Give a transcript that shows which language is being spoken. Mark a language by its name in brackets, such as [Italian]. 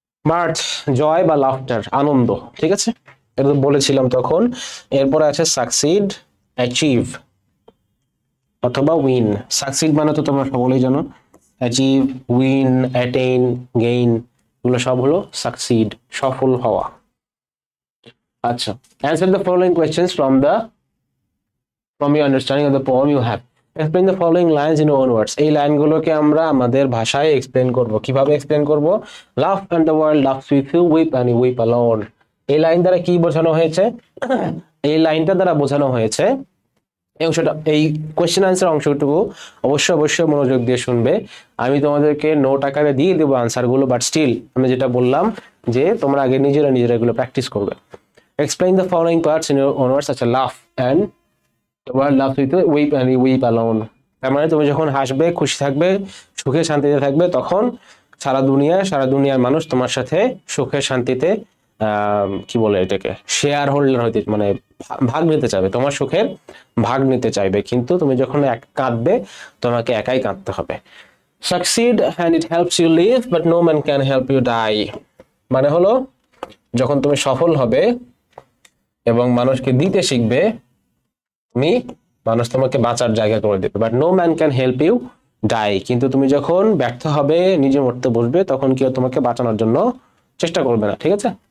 [Bangla] মার্থ, জয় বা লাফটার, আনন্দ, ঠিক আছে, এটা তো বলেছিলাম তখন। এরপরে আছে সাকসিড, অ্যাচিভ অথবা উইন। সাকসিড মানে তো তোমরা সকলেই জানো, অ্যাচিভ, উইন, অ্যাটেইন, গেইন, এগুলো সব হলো সাকসিড, সফল হওয়া। আচ্ছা, [English] Answer the following questions from your understanding of the poem you have. Explain the following lines in your own words. [Bangla] এই লাইনগুলোকে আমরা আমাদের ভাষায় এক্সপ্লেন করব। কিভাবে এক্সপ্লেন করব? [English] Laugh and the world laughs with you, weep and you weep alone. [Bangla] এই line দ্বারা কি বোঝানো হয়েছে? এই লাইনটা দ্বারা বোঝানো হয়েছে, এই অংশটা, এই কোয়েশ্চেন আনসার অংশটুকু অবশ্যই মনোযোগ দিয়ে শুনবে। আমি তোমাদেরকে নোট আকারে দিয়ে দেবো আনসারগুলো, বাট স্টিল আমি যেটা বললাম যে তোমরা আগে নিজেরা এগুলো প্র্যাকটিস করবে। [English] Explain the following parts in your own words, such as laugh and the world laughs with you, weep and you weep alone. [Bangla] তার মানে তুমি যখন হাসবে, খুশি থাকবে, সুখে শান্তিতে থাকবে, তখন সারা দুনিয়ার মানুষ তোমার সাথে সুখে শান্তিতে কি বলে এটাকে, শেয়ার হোল্ডার হইতে, মানে ভাগ নিতে চাইবে, তোমার সুখের ভাগ নিতে চাইবে। কিন্তু তুমি যখন কাঁদবে, তোমাকে একাই কাঁদতে হবে। [English] Succeed and it helps you live, but no man can help you die. [Bangla] মানে হলো যখন তুমি সফল হবে এবং মানুষকে দিতে শিখবে, মানুষ তোমাকে বাঁচার জায়গা করে দেবে, [English] But no man can help you die. [Bangla] কিন্তু তুমি যখন ব্যর্থ হবে, নিজে মরতে বসবে, তখন কেউ তোমাকে বাঁচানোর জন্য চেষ্টা করবে না, ঠিক আছে।